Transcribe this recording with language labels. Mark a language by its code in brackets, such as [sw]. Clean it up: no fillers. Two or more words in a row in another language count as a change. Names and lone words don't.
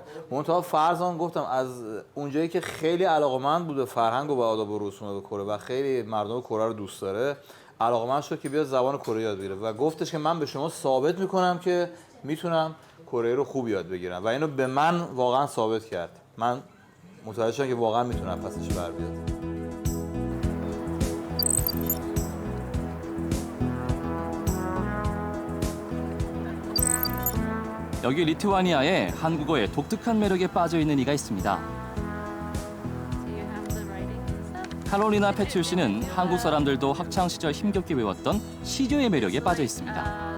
[fa] منتها فرضاً گفتم از اونجایی که خیلی علاقه‌مند بود به فرهنگ و به آداب و رسوم کره و خیلی مردم کره رو دوست داره، علاقه‌مند شد که بیاد زبان کره یاد بگیره و گفتش که من به شما ثابت میکنم که میتونم کره رو خوب یاد بگیرم و اینو به من واقعا ثابت کرد. من متوجه شدم که واقعا میتونم پسش بر بیاد. [ko] 여기 리투아니아에 한국어의 독특한 매력에 빠져 있는 이가 있습니다. 카롤리나 페튜 씨는 한국 사람들도 학창 시절 힘겹게 배웠던 시조의 매력에 빠져 있습니다.